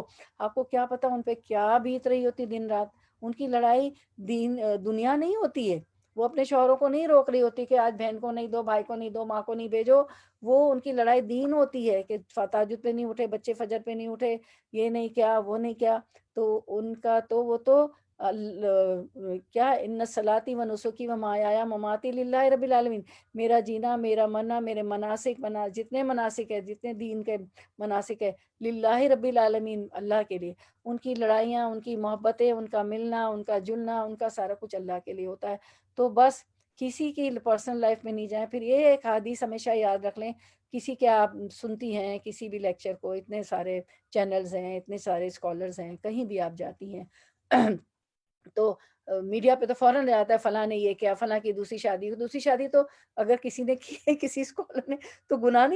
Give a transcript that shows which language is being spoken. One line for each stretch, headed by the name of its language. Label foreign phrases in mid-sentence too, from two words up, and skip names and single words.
Urdu: آپ کو کیا پتا ان پہ کیا بیت رہی ہوتی دن رات. ان کی لڑائی دنیا نہیں ہوتی ہے، وہ اپنے شوہروں کو نہیں روک رہی ہوتی کہ آج بہن کو نہیں دو، بھائی کو نہیں دو، ماں کو نہیں بھیجو. وہ ان کی لڑائی دین ہوتی ہے کہ تہجد پہ نہیں اٹھے بچے، فجر پہ نہیں اٹھے، یہ نہیں کیا وہ نہیں کیا. تو ان کا تو وہ تو کیا
Arabic: ان صلاتی و نسکی و مایایا مماتی للہ رب العالمین،
Urdu: میرا جینا، میرا مرنا، میرے مناسک جتنے مناسک ہے، جتنے دین کے مناسک ہے،
Arabic: للہ رب العالمین،
Urdu: اللہ کے لیے، ان کی لڑائیاں، ان کی محبتیں، ان کا ملنا، ان کا جلنا، ان کا سارا کچھ اللہ کے لیے ہوتا ہے. تو بس کسی کی
English: personal life
Urdu: میں نہیں جائیں. پھر یہ ایک حدیث ہمیشہ یاد رکھ لیں، کسی کے آپ سنتی ہیں کسی بھی لیکچر کو، اتنے سارے چینلز ہیں، اتنے سارے اسکالرز ہیں، کہیں بھی آپ جاتی ہیں تو میڈیا پہ تو فوراً آتا ہے فلاں نے یہ کیا، فلاں کی دوسری شادی تو اگر کسی نے کی ہے، کسی اسکالر نے، تو گناہ نہیں.